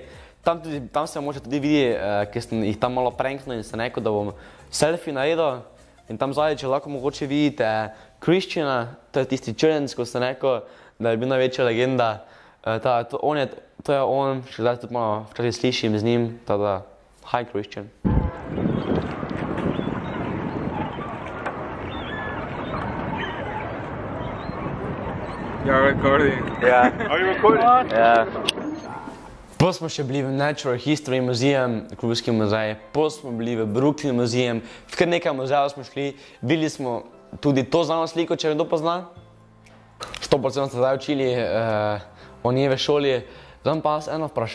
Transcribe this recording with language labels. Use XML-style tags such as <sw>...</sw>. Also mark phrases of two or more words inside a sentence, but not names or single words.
<sl>Tam se mogoče tudi vidi, ker sem jih tam malo pranknil in sem rekel, da bom selfie naredil. In tam zadaj, če lahko mogoče vidite Christiana, to je tisti črnec, ko sem rekel, da je bil največja legenda. To je on, še zdaj tudi malo včasih slišim z njim, tada,</sl> <en>hi Christian. You're recording. Yeah. Are you recording? Yeah.</en> <sl>Potem smo še bili v Natural History Museum, Klubski muzej, potem smo bili v Brooklyn Museum, v kar nekaj muzejev smo šli, videli smo tudi to znano sliko, če kdo pozna. 100% ste zdaj učili o njej v šoli. Zdaj pa eno vprašanje.</sl>